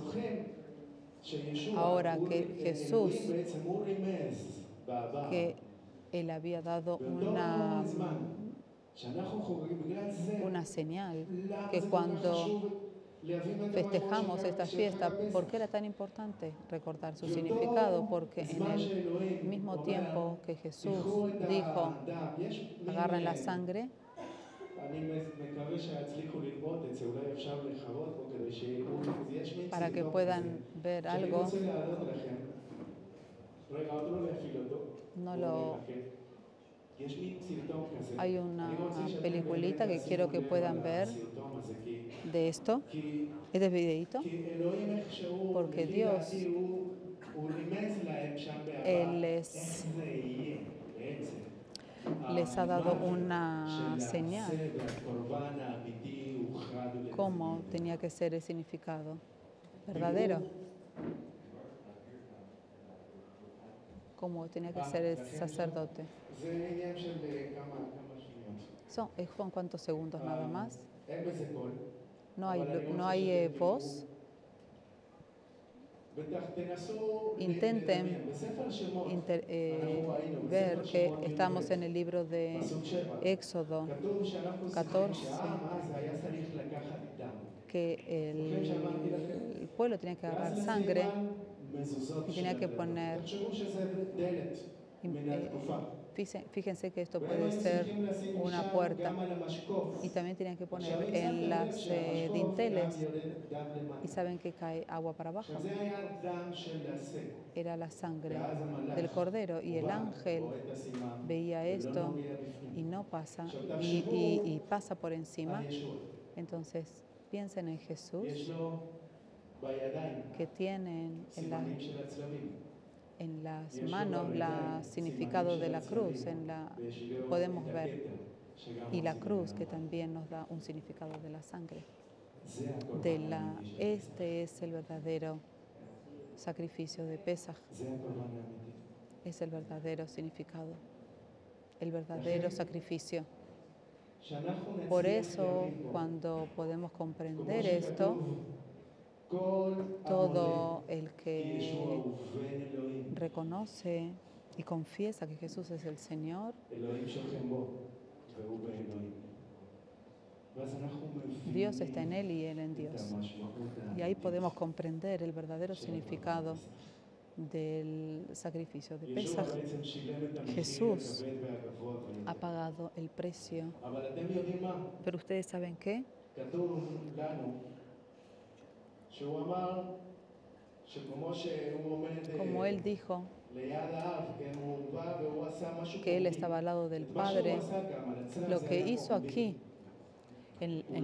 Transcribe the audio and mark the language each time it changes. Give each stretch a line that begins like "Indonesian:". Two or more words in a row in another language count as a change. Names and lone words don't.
Spanish: Ahora que Jesús, que Él había dado una señal, que cuando festejamos esta fiesta, ¿por qué era tan importante recordar su significado? Porque en el mismo tiempo que Jesús dijo, agarren la sangre,
Hebrew: מקווה שיצליחו ללמוד את זה, אולי אפשר לחרות בו כדי שיראו, יש מין
Spanish: para que
Hebrew: סרטון
Spanish: puedan
Hebrew: כזה,
Spanish: ver
Hebrew: שאני
Spanish: algo.
Hebrew: רוצה להעלות לכם. רגע, עוד לא להפעיל אותו.
Spanish: No
Hebrew: בואו
Spanish: lo...
Hebrew: נחכה. יש מין סרטון כזה.
Spanish: Hay
Hebrew: אני
Spanish: una
Hebrew: רוצה שאתם
Spanish: peliculita
Hebrew: באמת
Spanish: que quiero que
Hebrew: תשימו לב
Spanish: puedan
Hebrew: על
Spanish: ver
Hebrew: הסרטון הזה,
Spanish: de esto,
Hebrew: כי
Spanish: este videito,
Hebrew: אלוהים איכשהו,
Spanish: porque
Hebrew: לפי
Spanish: Dios,
Hebrew: דעתי, הוא רימז להם שם
Spanish: Él
Hebrew: בעבר,
Spanish: les,
Hebrew: איך זה יהיה בעצם.
Spanish: les ha dado una
Hebrew: של
Spanish: señal
Hebrew: הסדר, הקורבן האמיתי, הוכרד ולתמיד.
Spanish: cómo tenía que ser el significado verdadero, cómo tenía que ser el sacerdote.
Hebrew: זה עניין של כמה שניות.
Spanish: Son cuántos segundos nada más.
Hebrew: אין בזה קול.
Spanish: No hay voz.
Hebrew: ותנסו
Spanish: Intenten
Hebrew: לדמיין. בספר שמות,
Spanish: ver que estamos en el libro de
Hebrew: פסוק 7,
Spanish: Éxodo,
Hebrew: כתוב שאנחנו
Spanish: 14,
Hebrew: צריכים שהעם אז היה צריך לקחת דם.
Spanish: que el pueblo tenía que agarrar
Hebrew: ואז
Spanish: sangre
Hebrew: לשים מזוזות
Spanish: y
Hebrew: של
Spanish: tenía que
Hebrew: הדלתות.
Spanish: poner,
Hebrew: תחשבו שזה דלת מן התקופה.
Spanish: fíjense que esto
Hebrew: ואז
Spanish: puede
Hebrew: היו
Spanish: ser
Hebrew: צריכים לשים
Spanish: una
Hebrew: משם
Spanish: puerta
Hebrew: גם על המשקוף.
Spanish: y también tenían que poner
Hebrew: עכשיו, אם
Spanish: en
Hebrew: שמתם
Spanish: las
Hebrew: לב שהמשקוף
Spanish: dinteles
Hebrew: גם יורד דם למטה.
Spanish: y saben que cae agua para abajo.
Hebrew: עכשיו, זה היה דם של השה.
Spanish: Era la sangre
Hebrew: ואז המלאך
Spanish: del cordero y el
Hebrew: בא,
Spanish: ángel
Hebrew: רואה את הסימן,
Spanish: veía
Hebrew: ולא
Spanish: esto
Hebrew: נוגע בפנים.
Spanish: y no pasa
Hebrew: עכשיו,
Spanish: y,
Hebrew: תחשבו
Spanish: y pasa por encima.
Hebrew: על ישוע.
Spanish: Entonces piensen en Jesús
Hebrew: יש לו בידיים
Spanish: que tienen
Hebrew: סימנים של הצלבים.
Spanish: en las
Hebrew: יש לו
Spanish: manos el
Hebrew: ברגליים
Spanish: significado
Hebrew: סימנים
Spanish: de
Hebrew: של
Spanish: la cruz,
Hebrew: הצלבים.
Spanish: en
Hebrew: ויש לו
Spanish: podemos
Hebrew: את
Spanish: ver,
Hebrew: הכתר, שגם
Spanish: y
Hebrew: הוא
Spanish: la
Hebrew: סימן
Spanish: cruz que
Hebrew: למוות.
Spanish: también nos da un significado de la sangre.
Hebrew: זה הקורבן האמיתי של פסח.
Spanish: Este es el verdadero sacrificio de Pesaj,
Hebrew: זה הקורבן האמיתי.
Spanish: es el verdadero significado, el verdadero sacrificio.
Hebrew: שאנחנו
Spanish: Por
Hebrew: נצליח
Spanish: eso,
Hebrew: להבין בו,
Spanish: cuando podemos
Hebrew: כמו
Spanish: comprender
Hebrew: שכתוב,
Spanish: esto,
Hebrew: כל המודה
Spanish: todo el
Hebrew: כי ישוע
Spanish: que
Hebrew: הוא בן אלוהים,
Spanish: reconoce y confiesa que Jesús es el Señor,
Hebrew: אלוהים שוכן בו, והוא באלוהים. ואז אנחנו
Spanish: Dios está en
Hebrew: מבינים
Spanish: Él y Él en
Hebrew: את
Spanish: Dios.
Hebrew: המשמעות
Spanish: Y ahí
Hebrew: האמיתית
Spanish: podemos comprender el verdadero
Hebrew: של
Spanish: significado
Hebrew: הפסח.
Spanish: del sacrificio de
Hebrew: ישוע
Spanish: Pesaj.
Hebrew: בעצם שילם את המחיר
Spanish: Jesús
Hebrew: הכבד והגבוה
Spanish: Ha
Hebrew: ביותר.
Spanish: pagado el precio.
Hebrew: אבל אתם יודעים מה?
Spanish: Pero ustedes saben qué?
Hebrew: כתוב לנו שהוא אמר שכמו שהוא עומד
Spanish: Como Él dijo
Hebrew: ליד האב, כן, הוא בא והוא עשה משהו
Spanish: que Él
Hebrew: פומבי.
Spanish: estaba al lado del
Hebrew: את מה שהוא
Spanish: Padre,
Hebrew: עשה גם על הצלב
Spanish: lo
Hebrew: זה
Spanish: que
Hebrew: היה
Spanish: hizo
Hebrew: פומבי.
Spanish: aquí
Hebrew: הוא
Spanish: en